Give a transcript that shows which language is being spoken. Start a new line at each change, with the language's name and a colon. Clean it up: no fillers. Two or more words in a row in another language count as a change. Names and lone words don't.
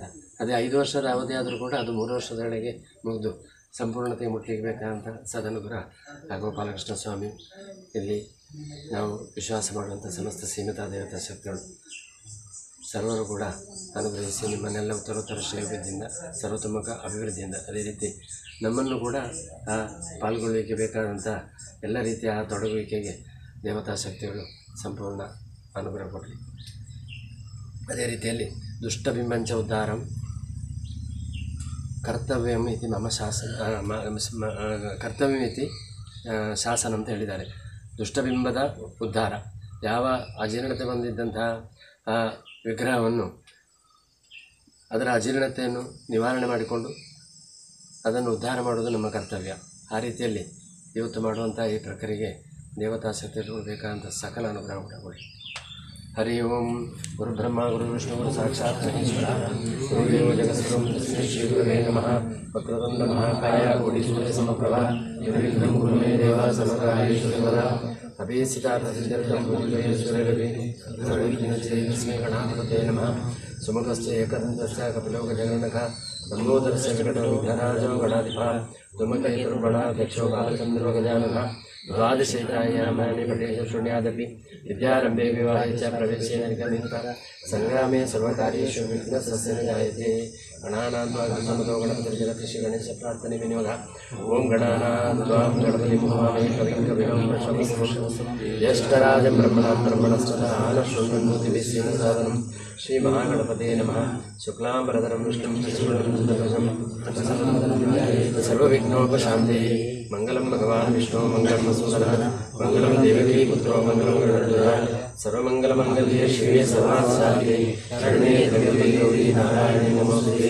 Kannada: ಅದೇ 5 ವರ್ಷದ ಅವಧಿ ಆದರೂ ಕೂಡ ಅದು 3 ವರ್ಷದೊಳಗೆ ಮುಗಿದು ಸಂಪೂರ್ಣತೆ ಮುಟ್ಲಿಕ್ಕೆ ಬೇಕಾದಂಥ ಸದನುಗ್ರಹ ಆ ಗೋಪಾಲಕೃಷ್ಣ ಸ್ವಾಮಿ, ಇಲ್ಲಿ ನಾವು ವಿಶ್ವಾಸ ಮಾಡುವಂಥ ಸಮಸ್ತ ಸೀಮಿತ ದೇವತಾ ಶಕ್ತಿಗಳು ಸರ್ವರು ಕೂಡ ಅನುಗ್ರಹಿಸಿ ನಿಮ್ಮನ್ನೆಲ್ಲ ಉತ್ತರೋತ್ತರ ಶ್ರೇಯೋಭಿವೃದ್ಧಿಯಿಂದ ಸರ್ವತೋಮುಖ ಅಭಿವೃದ್ಧಿಯಿಂದ, ಅದೇ ರೀತಿ ನಮ್ಮನ್ನು ಕೂಡ ಆ ಪಾಲ್ಗೊಳ್ಳುವಿಕೆ ಬೇಕಾದಂಥ ಎಲ್ಲ ರೀತಿಯ ಆ ತೊಡಗುವಿಕೆಗೆ ದೇವತಾ ಶಕ್ತಿಗಳು ಸಂಪೂರ್ಣ ಅನುಗ್ರಹ ಕೊಡಲಿ. ಅದೇ ರೀತಿಯಲ್ಲಿ
Sanskrit: ದುಷ್ಟಬಿಂಬಂಚ ಉದ್ಧಾರಂ ಕರ್ತವ್ಯಂ ಇತಿ ಮಮ ಕರ್ತವ್ಯಮಿತಿ ಶಾಸನ
Kannada: ಅಂತ ಹೇಳಿದ್ದಾರೆ. ದುಷ್ಟಬಿಂಬದ ಉದ್ಧಾರ, ಯಾವ ಅಜೀರ್ಣತೆ ಬಂದಿದ್ದಂತಹ ಆ ವಿಗ್ರಹವನ್ನು ಅದರ ಅಜೀರ್ಣತೆಯನ್ನು ನಿವಾರಣೆ ಮಾಡಿಕೊಂಡು ಅದನ್ನು ಉದ್ಧಾರ ಮಾಡುವುದು ನಮ್ಮ ಕರ್ತವ್ಯ. ಆ ರೀತಿಯಲ್ಲಿ ಇವತ್ತು ಮಾಡುವಂಥ ಈ ಪ್ರಕ್ರಿಯೆಗೆ ದೇವತಾ ಶಕ್ತಿಗಳು ಬೇಕಾದಂಥ ಸಕಲ ಅನುಗ್ರಹ ಕೂಡ ಕೊಡಿ.
Sanskrit: ಹರಿ ಓಂ. ಗುರು ಬ್ರಹ್ಮ ಗುರು ವಿಷ್ಣು ಗುರು ಸಾಕ್ಷಾತ್ ಮಹೇಶ್ವರ ಗುರುದೇವ ಜಗದ್ಗುರುಂ ತಸ್ಮೈ ಶ್ರೀ ಗುರವೇ ನಮಃ. ವಕ್ರತುಂಡ ಮಹಾಕಾಯ ಕೋಟಿ ಸೂರ್ಯ ಸಮಪ್ರಭ ನಿರ್ವಿಘ್ನಂ ಕುರು ಮೇ ದೇವ ಸರ್ವಕಾರ್ಯೇಷು ಸರ್ವದಾ. ಅಭೀಸಿತಾರ್ಥಸಿದ್ಧರ್ಥಂ ಭೂತೇಶ್ವರರವಿ ಸರ್ವವಿಘ್ನೋಪಶಾಂತಯೇ ಗಣಾಧಿಪತಯೇ ನಮಃ. ಸುಮುಖಸ್ಯ ಏಕದಂತಸ್ಯ ಕಪಿಲೋ ಗಜಗಣನಃ ಲಂಬೋದರಸ್ಯ ವಿಕಟೋ ವಿಘ್ನರಾಜೋ ಗಣಾಧಿಪಃ. ಧೂಮಕೇತುರ್ಗಣಾಧ್ಯಕ್ಷೋ ಬಾಲಚಂದ್ರೋ ಗಜಾನನಃ. ದ್ವಾದಶೇತಾಯಾಮಾನಿ ಪಟೇಶ ಶೂನ್ಯಾದಪಿ ವಿದ್ಯಾರಂಭೆ ವಿವಾಹೇ ಚ ಪ್ರವೇಶೇ ನಿಗಮಿತ ಸಂಗ್ರಾಮೇ ಸರ್ವಕಾರ್ಯೇಷು ವಿಘ್ನಸ್ಯ ನ ಜಾಯತೆ. ಗಣಾನಾಂ ತ್ವಾ ಗಣಪತೋ ಗಣಪತಿರ್ಜಗತ್ ಶ್ರೀ ಗಣೇಶ ಪ್ರಾರ್ಥನೆ ವಿನಿಯೋಗ. ಓಂ ಗಣಾನಾಂ ತ್ವಾ ಗಣಪತಿಂ ಹವಾಮಹೇ ಕವಿಂ ಕವಿಂ ಜ್ಯೇಷ್ಠರಾಜಂ ಬ್ರಹ್ಮಣಾಂ ಬ್ರಹ್ಮಣಸ್ಪದ ಆನಶೃಣ್ವನ್ನೋತಿಭಿಃ ಸೇನಸಾದನಂ. ಶ್ರೀ ಮಹಾಗಣಪತೇ ನಮಃ. ಶುಕ್ಲಾಂಬರಧರಂ ವಿಷ್ಣುಂ ಶಶಿವರ್ಣಂ ಸರ್ವವಿಘ್ನೋಪಶಾಂತಯೇ. ಮಂಗಲಂ ಭಗವಾನ್ ವಿಷ್ಣು ಮಂಗಳಂ ವಸುಧನಃ ಮಂಗಳಂ ದೇವಕೀ ಪುತ್ರೋ ಮಂಗಳಂ ಗರುಡಧ್ವಜ. ಸರ್ವಮಂಗಲಮಂಗಲ್ಯೇ ಶಿವೆ ಸರ್ವಾರ್ಥಸಾಧಿಕೆ ಶರಣ್ಯೇ ತ್ರ್ಯಂಬಕೆ ಗೌರಿ ನಾರಾಯಣಿ ನಮೋಸ್ತುತೇ.